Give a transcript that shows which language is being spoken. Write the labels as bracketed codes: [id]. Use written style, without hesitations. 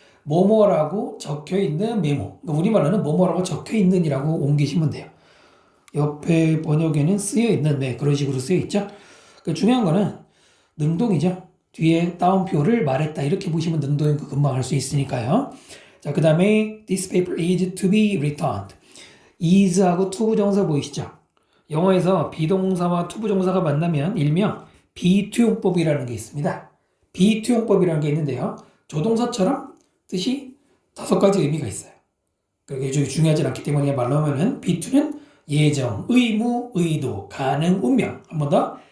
[ko] 뭐뭐라고 적혀있는 메모. 그러니까 우리말로는 뭐뭐라고 적혀있는이라고 옮기시면 돼요. 옆에 번역에는 쓰여있는 그런 식으로 쓰여있죠. 그러니까 중요한 거는 능동이죠. 뒤에 따옴표를 말했다 이렇게 보시면 능동인 거 금방 알 수 있으니까요. [en] 자, 그 다음에 this paper is to be returned. [ko] is하고 to 부정사 보이시죠? 영어에서 비동사와 to 부정사가 만나면 일명 비투용법이라는 게 있습니다. 비투용법이라는 게 있는데요. 조동사처럼 뜻이 5가지 의미가 있어요. 그게 중요하진 않기 때문에 말로 하면은 B2는 예정, 의무, 의도, 가능, 운명. 한 번 더.